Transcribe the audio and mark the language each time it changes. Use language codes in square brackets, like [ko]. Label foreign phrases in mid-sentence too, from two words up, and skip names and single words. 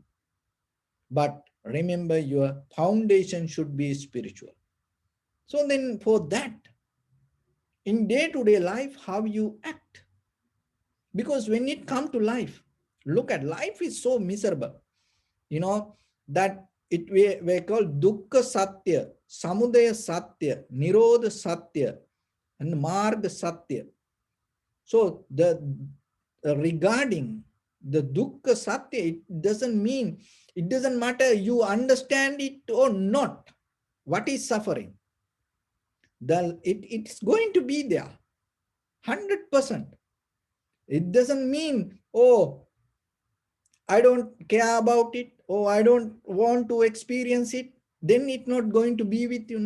[en] But remember, your foundation should be spiritual. So then for that, in day-to-day life, how you act. Because when it comes to life, look at life is so miserable. That we call [pi] dukkha satya, samudaya satya, nirodha satya, and marga satya. [en] So regarding the [pi] dukkha satya, [en] it doesn't matter you understand it or not. What is suffering? It's going to be there 100%. It doesn't mean, oh, I don't care about it, or I don't want to experience it, then it's not going to be with you.